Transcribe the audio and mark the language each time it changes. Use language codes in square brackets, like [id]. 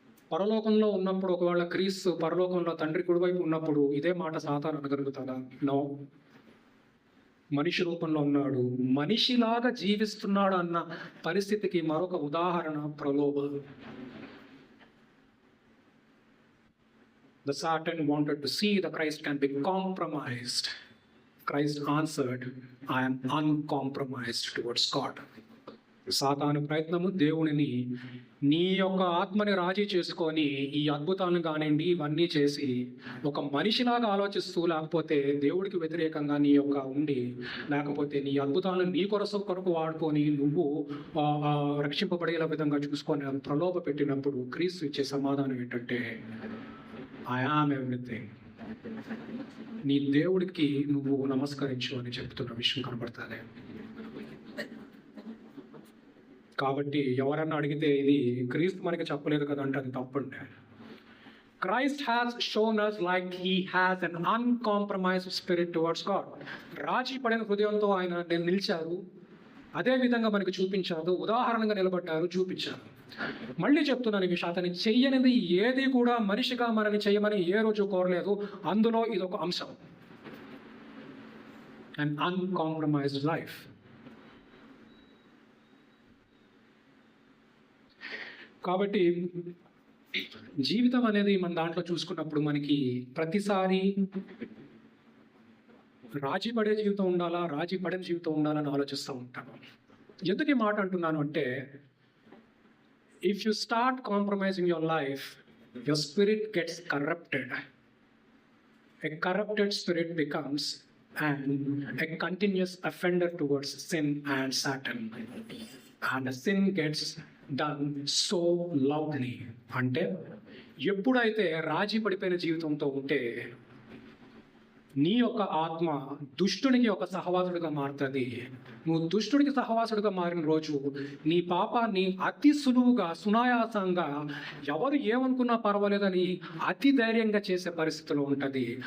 [te] పరలోకంలో ఉన్నప్పుడు ఒకవేళ క్రీస్తు పరలోకంలో తండ్రి కుడివైపు ఉన్నప్పుడు ఇదే మాట సాతాను అనగలుగుతాడా? నో. మనిషి రూపంలో ఉన్నాడు, మనిషిలాగా జీవిస్తున్నాడు అన్న పరిస్థితికి మరొక ఉదాహరణ ప్రలోభ. [en] The Satan wanted to see the Christ can be compromised. Christ answered, I am uncompromised towards God. [te] సాతాను ప్రయత్నము దేవునిని నీ యొక్క ఆత్మని రాజీ చేసుకొని ఈ అద్భుతాలను కానివ్వండి ఇవన్నీ చేసి ఒక మనిషిలాగా ఆలోచిస్తూ లేకపోతే దేవుడికి వ్యతిరేకంగా నీ యొక్క ఉండి లేకపోతే నీ అద్భుతాలను నీ కొరకు వాడుకొని నువ్వు రక్షింపబడేలా విధంగా చూసుకొని ప్రలోభ పెట్టినప్పుడు క్రీస్తు ఇచ్చే సమాధానం ఏంటంటే [en] I am everything. [te] నీ దేవుడికి నువ్వు నమస్కరించు అని చెప్తున్న విషయం కనబడుతుంది. కాబట్టి ఎవరన్నా అడిగితే ఇది క్రీస్తు మనకి చెప్పలేదు కదంటే అది తప్పండి. [en] Christ has shown us like he has an uncompromised spirit towards God. [te] రాజీ పడిన హృదయంతో ఆయన నిలిచారు, అదే విధంగా మనకి చూపించారు, ఉదాహరణగా నిలబడ్డారు, చూపించారు. మళ్ళీ చెప్తున్నాను ఈ విషయం, అతని చెయ్యనిది ఏది కూడా మనిషిగా మనని చేయమని ఏ రోజు కోరలేదు. అందులో ఇదొక అంశం, [en] an uncompromised life. [te] కాబట్టి జీవితం అనేది మన దాంట్లో చూసుకున్నప్పుడు మనకి ప్రతిసారి రాజీ పడే జీవితం ఉండాలా, రాజీ పడిన జీవితం ఉండాలని ఆలోచిస్తూ ఉంటాను. ఎందుకు ఈ మాట అంటున్నాను అంటే, [en] If you start compromising your life, your spirit gets corrupted. A corrupted spirit becomes a continuous offender towards sin and Satan, and the sin gets done so loudly. [te] అంటే ఎప్పుడైతే రాజీ పడిపోయిన జీవితంతో ఉంటే నీ యొక్క ఆత్మ దుష్టునికి ఒక సహవాసుడిగా మారుతుంది. నువ్వు దుష్టుడికి సహవాసుడిగా మారిన రోజు నీ పాపాన్ని అతి సులువుగా సునాయాసంగా ఎవరు ఏమనుకున్నా పర్వాలేదని అతి ధైర్యంగా చేసే పరిస్థితిలో ఉంటుంది.